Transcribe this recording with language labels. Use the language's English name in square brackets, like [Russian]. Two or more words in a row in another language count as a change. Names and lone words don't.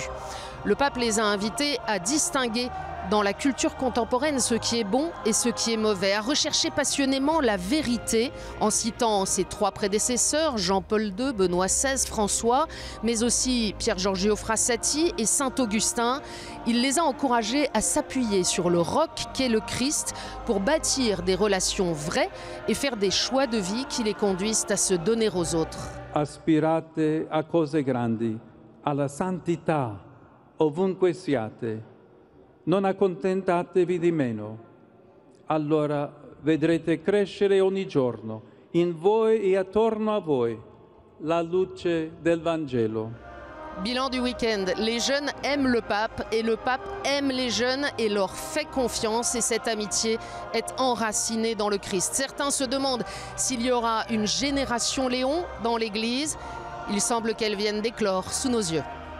[French] Le pape les a invités à distinguer dans la culture contemporaine ce qui est bon et ce qui est mauvais, à rechercher passionnément la vérité en citant ses 3 prédécesseurs, Jean-Paul II, Benoît XVI, François, mais aussi Pier Giorgio Frassati et Saint-Augustin. Il les a encouragés à s'appuyer sur le roc qu'est le Christ pour bâtir des relations vraies et faire des choix de vie qui les conduisent à se donner aux autres. [Italian] Aspirate a cose grandi, alla santità, ovunque siate. Non accontentatevi di meno. Allora vedrete crescere ogni giorno, in voi e attorno a voi, la luce del Vangelo. [French] Bilan du week-end, les jeunes aiment le pape et le pape aime les jeunes et leur fait confiance et cette amitié est enracinée dans le Christ. Certains se demandent s'il y aura une génération Léon dans l'Église. Il semble qu'elle vienne d'éclore sous nos yeux.